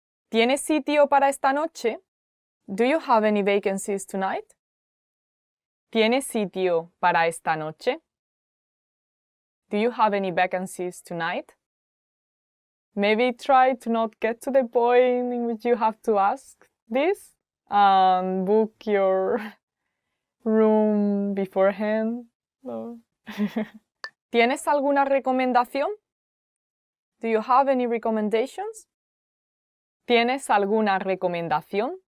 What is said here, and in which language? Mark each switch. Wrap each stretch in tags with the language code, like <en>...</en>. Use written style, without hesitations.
<es>¿Tienes sitio para esta noche?</es> <en>Do you have any vacancies tonight?</en> <es>¿Tienes sitio para esta noche?</es> <en>Do you have any vacancies tonight? Maybe try to not get to the point in which you have to ask this and book your room beforehand. No.</en> <es>¿Tienes alguna recomendación?</es> <en>Do you have any recommendations?</en> <es>¿Tienes alguna recomendación?</es>